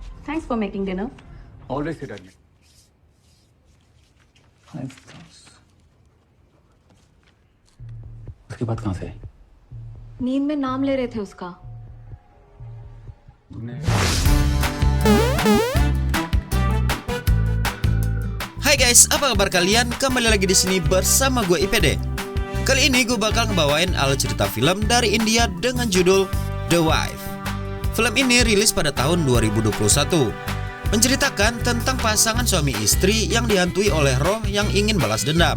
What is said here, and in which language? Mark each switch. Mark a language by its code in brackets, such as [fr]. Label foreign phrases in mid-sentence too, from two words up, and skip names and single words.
[en] Thanks for making dinner. Always sit at me. 5,000. [hi] उसकी बात कहाँ से आई? नींद में नाम ले रहे थे उसका. तूने [id] Hai guys, apa kabar kalian? Kembali lagi di sini bersama gue IPD. Kali ini gue bakal ngebawain alur cerita film dari India dengan judul The Wife. Film ini rilis pada tahun 2021. Menceritakan tentang pasangan suami istri yang dihantui oleh roh yang ingin balas dendam.